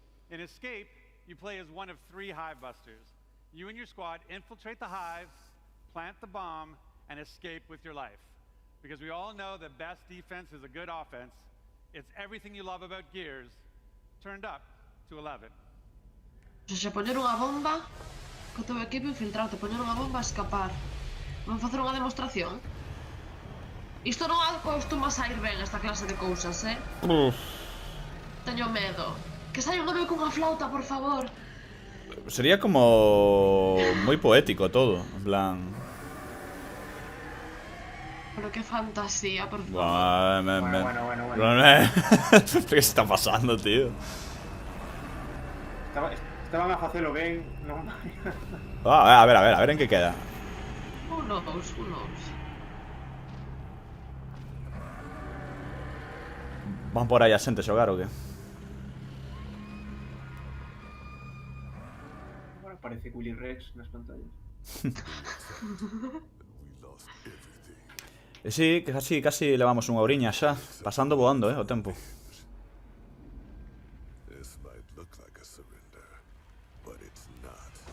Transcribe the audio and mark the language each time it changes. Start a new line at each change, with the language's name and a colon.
English: In Escape, you play as one of 3 Hive Busters. You and your squad infiltrate the Hive, plant the bomb, and escape with your life. Because we all know that best defense is a good offense. It's everything you love about Gears, turned up to 11.
Galician: Se poñer unha bomba, co teu equipo infiltrarte, poñer unha bomba a escapar. Vamos facer unha demostración? Isto non acostuma a sair ben esta clase de cousas, Teño medo. Que saia un home cunha flauta, por favor. Sería como moi poético todo, en plan... Pero qué fantasía, por favor.
Spanish: Bueno. ¿Qué está pasando, tío?
Galician: Estaban a facelo ben, non? A ver en que queda.
English: Who knows?
Galician: Van por aí a xente xogar ou que? Agora parece Willy Rex nas pantallas. E si, que casi levamos unha horiña xa. Pasando voando, o tempo.
English: This might look like a surrender, but it's not.